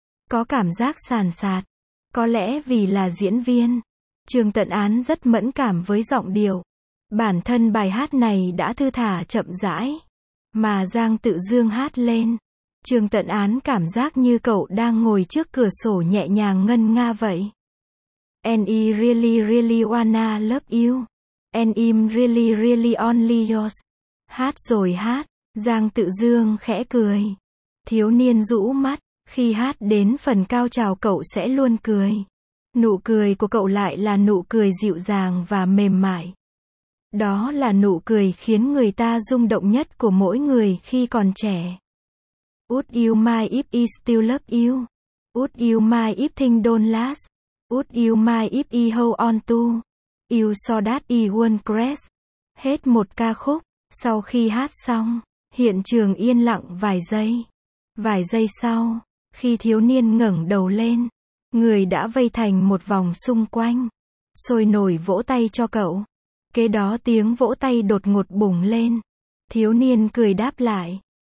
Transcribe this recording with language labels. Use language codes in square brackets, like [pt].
[vi] Có cảm giác sàn sạt. Có lẽ vì là diễn viên, Trương Tận Án rất mẫn cảm với giọng điệu. Bản thân bài hát này đã thư thả chậm rãi, mà Giang Tự Dương hát lên. Trương Tận Án cảm giác như cậu đang ngồi trước cửa sổ nhẹ nhàng ngân nga vậy. [en] And I really really wanna love you. And I'm really really only yours. [vi] Hát rồi hát, Giang Tự Dương khẽ cười. Thiếu niên rũ mắt, khi hát đến phần cao trào cậu sẽ luôn cười. Nụ cười của cậu lại là nụ cười dịu dàng và mềm mại. Đó là nụ cười khiến người ta rung động nhất của mỗi người khi còn trẻ. [en] Would you mind if I still love you? Would you mind if things don't last? Would you mind if I hold on to you so that I won't crash? [vi] Hết một ca khúc, sau khi hát xong, hiện trường yên lặng vài giây. Vài giây sau, khi thiếu niên ngẩng đầu lên, người đã vây thành một vòng xung quanh, sôi nổi vỗ tay cho cậu. Kế đó tiếng vỗ tay đột ngột bùng lên. Thiếu niên cười đáp lại.